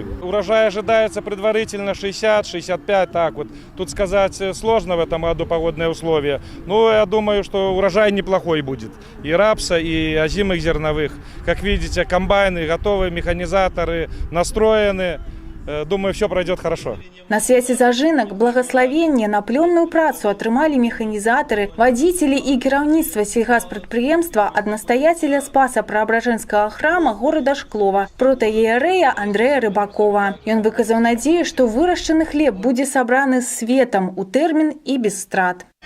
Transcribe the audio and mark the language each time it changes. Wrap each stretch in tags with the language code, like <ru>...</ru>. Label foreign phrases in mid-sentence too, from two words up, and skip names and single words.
<ru>Урожай ожидается предварительно 60-65, так вот. Тут сказать сложно в этом году погодные условия, но я думаю, что урожай неплохой будет. И рапса, и озимых зерновых. Как видите, комбайны готовы, механизаторы настроены. Думаю, все пройдет хорошо.</ru> <be>На свяце зажынак благословение на плённую працу атрымалі механізатары, вадзіцелі і кіраўніцтва сельгаспрадпрыемства ад настаяцеля Спаса Преображенскага храма горада Шклова, протаіерэя Андрэя Рыбакова. Ён выказаў надзею, што вырашчаны хлеб будзе сабраны з светам у тэрмін і без страт.</be>